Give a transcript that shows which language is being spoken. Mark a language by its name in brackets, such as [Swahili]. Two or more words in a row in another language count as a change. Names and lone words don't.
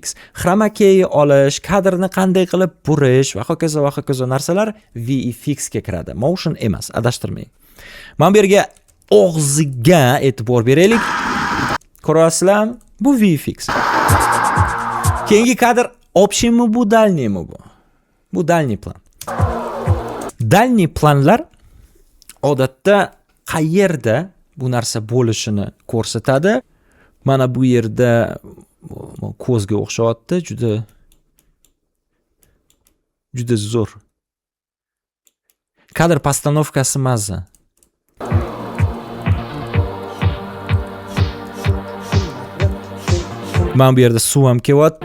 [Uzbek] Chroma key olish, kadrni qanday qilib burish va hokazo narsalar VFX ga kiradi. Motion emas, adashtirmang. Mana bu yerga og'ziga e'tibor beraylik. Ko'rasizlar, bu VFX. Keyingi kadr общийmi bu, дальнийmi bu? Bu дальний plan. Дальний planlar odatda qayerda bu narsa bo'lishini ko'rsatadi. Mana bu yerda ko'zga o'xshayapti, juda zo'r. Kadr postanovkasi mazza. Mana bu yerda suv ham kelyapti.